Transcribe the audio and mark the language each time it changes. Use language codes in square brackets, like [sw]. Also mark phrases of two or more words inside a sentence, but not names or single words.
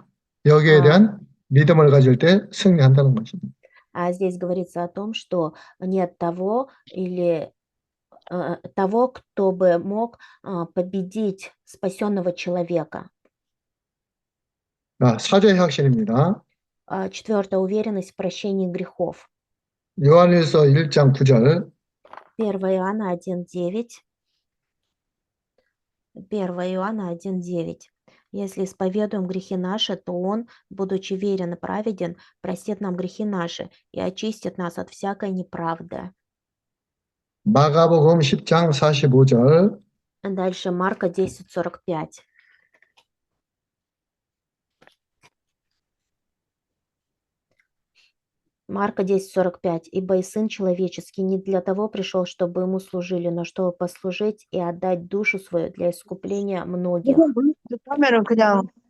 [ko] 여기에 [ru] А, [ko] 대한 믿음을 가질 때 승리한다는 것입니다. [ru] здесь говорится о том, что нет того или того, кто бы мог победить спасенного человека. [ko] 사죄 확신입니다. [ru] Четвертая уверенность в прощении грехов. [ko] 요한일서 1장 9절. [ru] 1 Иоанна 1:9. 1 Иоанна 1:9. «Если исповедуем грехи наши, то Он, будучи верен и праведен, простит нам грехи наши и очистит нас от всякой неправды». [ko] 마가복음 10장 45절. [ru] Дальше Марка 10:45. Марка 10:45. «Ибо и Сын Человеческий не для того пришел, чтобы Ему служили, но чтобы послужить и отдать душу свою для искупления многих». [ko] 하면은 그냥